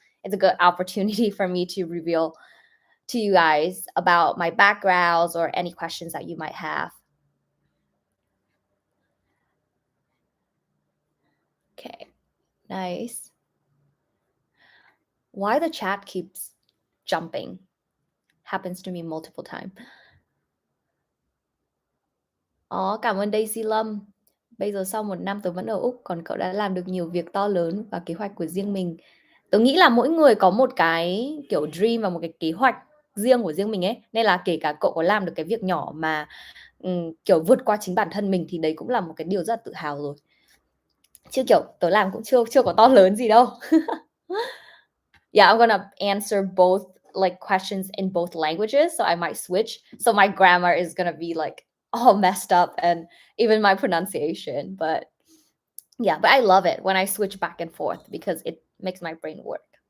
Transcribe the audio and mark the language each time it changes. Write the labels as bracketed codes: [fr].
[en] It's a good opportunity for me to reveal to you guys about my backgrounds or any questions that you might have. Okay, nice. Why the chat keeps jumping happens to me multiple times. [vi] Cảm ơn Daisy Lâm. Bây giờ sau 1 năm tớ vẫn ở Úc, còn cậu đã làm được nhiều việc to lớn và kế hoạch của riêng mình. Tớ nghĩ là mỗi người có một cái kiểu [en] dream [vi] và một cái kế hoạch riêng của riêng mình ấy. Nên là kể cả cậu có làm được cái việc nhỏ mà kiểu vượt qua chính bản thân mình thì đấy cũng là một cái điều rất là tự hào rồi. Chứ kiểu tớ làm cũng chưa có to lớn gì đâu. [en] Yeah, I'm gonna answer both like questions in both languages, so I might switch. So my grammar is gonna be like all messed up and even my pronunciation. But yeah, but I love it when I switch back and forth because it makes my brain work.